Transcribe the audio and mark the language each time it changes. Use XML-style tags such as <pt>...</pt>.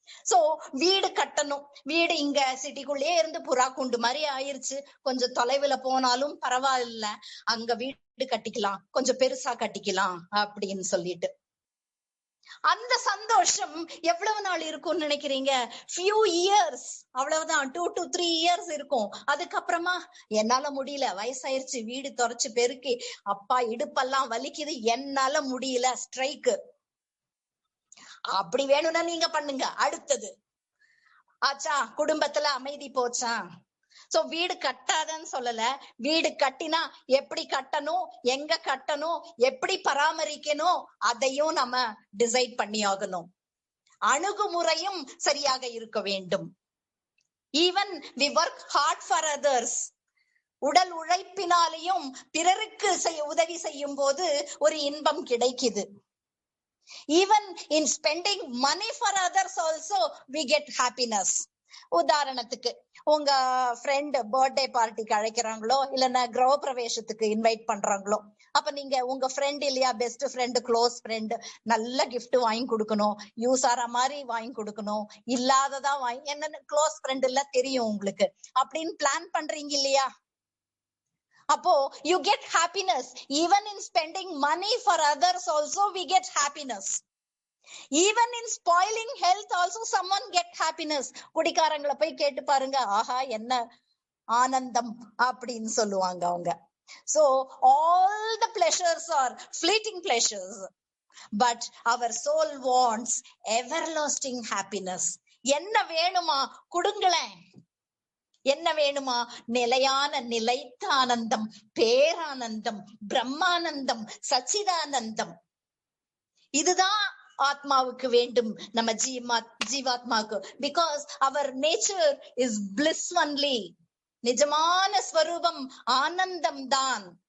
<ta>So வீடு கட்டணும். வீடு இங்க சிட்டிக்குள்ளேயே இருந்து புறா குண்டு மாதிரி ஆயிருச்சு. கொஞ்சம் தொலைவுல போனாலும் பரவாயில்ல, அங்க வீடு கட்டிக்கலாம், கொஞ்சம் பெருசா கட்டிக்கலாம் அப்படின்னு சொல்லிட்டு. அந்த சந்தோஷம் எவ்வளவு நாள் இருக்கும்னு நினைக்கிறீங்க?</ta> <en>few years,</en> <ta>அவ்வளவுதான்.</ta> <en>2 to 3 years</en> <ta>இருக்கும். அதுக்கப்புறமா என்னால முடியல, வயசாயிருச்சு, வீடு தொடச்சு பெருக்கி அப்பா இடுப்பெல்லாம் வலிக்குது, என்னால முடியல, ஸ்ட்ரைக்கு. அப்படி வேணும்னா நீங்க பண்ணுங்க. அடுத்தது ஆச்சா, குடும்பத்துல அமைதி போச்சா? சோ வீடு கட்டாதன்னு சொல்லல, வீடு கட்டினா எப்படி கட்டணும், எங்க கட்டணும், எப்படி பராமரிக்கணும், அதையும் நம்ம டிசைட் பண்ணி ஆகணும். அணுகுமுறையும் சரியாக இருக்க வேண்டும்.</ta> <en>Even we work hard for others.</en> <ta>உடல் உழைப்பினாலையும் பிறருக்கு உதவி செய்யும் போது ஒரு இன்பம் கிடைக்குது.</ta> <en>Even in spending money for others also we get happiness.</en> <ta>உதாரணத்துக்கு உங்க ஃப்ரெண்ட் பர்த்டே பார்ட்டிக்கு அழைக்கிறாங்களோ, இல்லைன்னா கிரக பிரவேசத்துக்கு இன்வைட் பண்றாங்களோ, அப்ப நீங்க உங்க ஃப்ரெண்ட் இல்லையா, பெஸ்ட் ஃப்ரெண்ட், க்ளோஸ் ஃப்ரெண்ட், நல்ல கிஃப்ட் வாங்கி கொடுக்கணும், யூஸ் ஆற மாதிரி வாங்கி கொடுக்கணும், இல்லாததா வாங்கி, என்னன்னு க்ளோஸ் ஃப்ரெண்ட் இல்ல தெரியும் உங்களுக்கு அப்படின்னு பிளான் பண்றீங்க இல்லையா?</ta> <en>அப்போ you get happiness. Even in spending money for others also we get happiness. Even in spoiling health also someone get happiness.</en> <ta>குடிக்காரங்களை போய் கேட்டு பாருங்க, ஆஹா என்ன ஆனந்தம் அப்படின்னு சொல்லுவாங்க அவங்க.</ta> <en>So all the pleasures are fleeting pleasures, but our soul wants everlasting happiness.</en> <ta>என்ன வேணுமா கொடுங்களேன். என்ன வேணுமா? நிலையான நிலைத்த ஆனந்தம், பேரானந்தம், பிரம்மானந்தம், சச்சிதானந்தம். இதுதான் ஆத்மாவுக்கு வேண்டும், நம்ம ஜீவாத்மாவுக்கு.</ta> <en>Because our nature is bliss only.</en> <ta>நிஜமான ஸ்வரூபம் ஆனந்தம் தான்.</ta>